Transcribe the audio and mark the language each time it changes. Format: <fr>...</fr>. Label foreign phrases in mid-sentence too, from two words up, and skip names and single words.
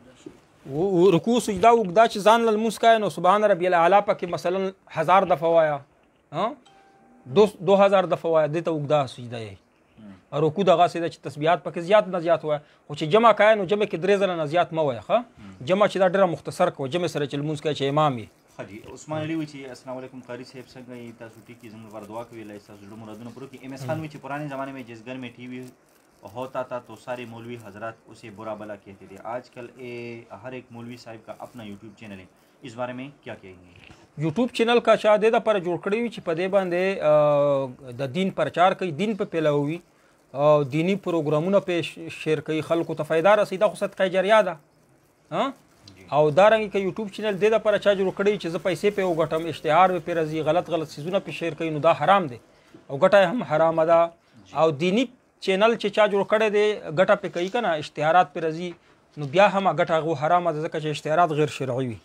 <ps>رکوع سجده اوږده چې ځان له لمونځ کوې نو</ps> <ar>سبحان ربي الاعلی</ar> <ps>پکې مثلا 1000 دفعه وایه 2000 دفعه وایه دې ته اوږده سجده یې رکوع دغسې ده چې تسبیحات پکې زیات نه زیات وایه خو چې جمع کوې نو جمع کې 3 ځله نه زیات مه وایه ښه جمع چې دا ډېره مختصر کوه جمع سره چې لمونځ کوې چې امام یې حاجی عثمان علي وی چې</ps> <ar>السلام علیکم</ar> <ps>قاری صاحب څنګه یې تاسو ټیک زموږ لپاره دعا کوي الله تاسو زړه مرادونه پوره کړي ام اس خان وی چې</ps> <ur>پرانے زمانے میں جس گھر میں ٹی وی ہوتا تھا تو سارے مولوی حضرت اسے برا بھلا کہتے تھے آجکل ہر ایک مولوی صاحب کا اپنا یوٹیوب چینل ہے اس بارے میں کیا کہیں گے یوٹیوب چینل کا</ur> <ps>شاید د پر جوړ کړی وي چې په دې باندې د دین پرچار کوي دین په پیلوي او دینی پروګرامونه په شیر کوي خلکو ته فائدہ رسیدا خو صدقه جاریه ده او دارنګه کې یوټیوب چینل د لپاره چا جوړ کړی چې زه پیسې په وګټم اشتهار په راځي غلط سيزونه په شیر کوي نو دا حرام دي او ګټه هم حرام ده او دینی چینل چې چا جوړ کړی دی ګټه په کوي کنه اشتهارات په راځي نو بیا هم ګټه غو حرام ده ځکه چې اشتهارات غیر شرعي وي</ps>